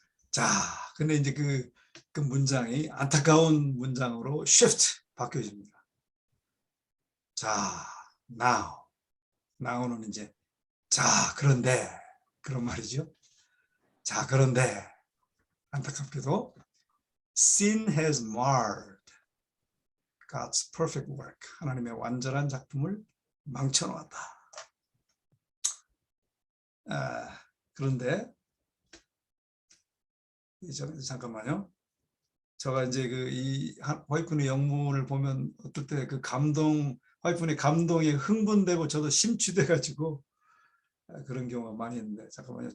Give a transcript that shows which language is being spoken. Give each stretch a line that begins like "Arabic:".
Korean: 자, 근데 이제 그 문장이 안타까운 문장으로 shift 바뀌어집니다. 자, now는 이제 자, 그런데 그런 말이죠. 자, 그런데 안타깝게도
English: sin has marred God's perfect work.
Korean: 하나님의 완전한 작품을 망쳐놓았다. 그런데 잠깐만요. 제가 이제 이 화이트분의 영문을 보면 어떨 때 그 화이트분의 감동에 흥분되고 저도 심취돼가지고 그런 경우가 많이 있는데 잠깐만요.